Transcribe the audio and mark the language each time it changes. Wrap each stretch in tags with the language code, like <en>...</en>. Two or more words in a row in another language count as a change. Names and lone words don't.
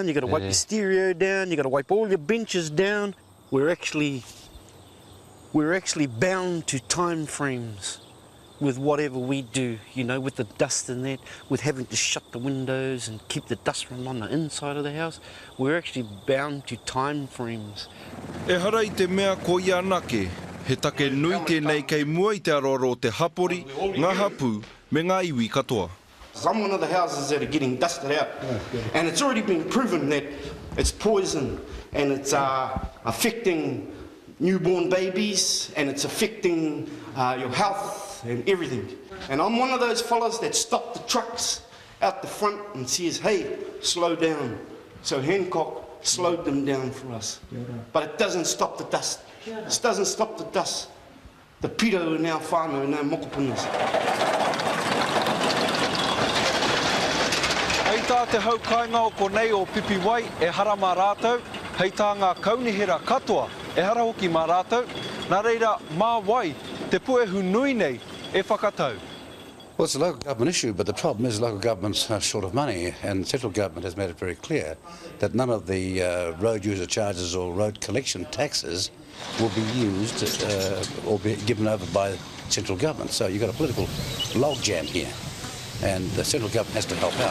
<en>You got to wipe your stereo down. You got to wipe all your benches down. We're actually bound to time frames with whatever we do, you know, with the dust in that, with having to shut the windows and keep the dust from on the inside of the house. We're actually bound to time frames.</en> <mi>E hara I te mea ko ia anake, he take nui tēnei kei mua I te aroro o te hapori, ngā hapu, me ngā iwi katoa.</mi> <en>Some one of the houses that are getting dusted out, and it's already been proven that it's poison and it's affecting newborn babies and it's affecting your health and everything. And I'm one of those fellas that stop the trucks out the front and says, hey, slow down. So Hancock slowed them down for us. But it doesn't stop the dust. It doesn't stop the dust. the piro in our whānau, in our mokopunas.</en> <mi>Hei tā te hau kainga o konei o pipi wai e hara mā rātou, hei tā ngā kaunihera katoa e hara hoki mā rātou, nā reira mā wai te puehu nui nei e whakatau.</mi> <en>Well, it's a local government issue, but the problem is local government's short of money, and the central government has made it very clear that none of the road user charges or road collection taxes will be used or be given over by central government. So you've got a political logjam here, and the central government has to help out.</en>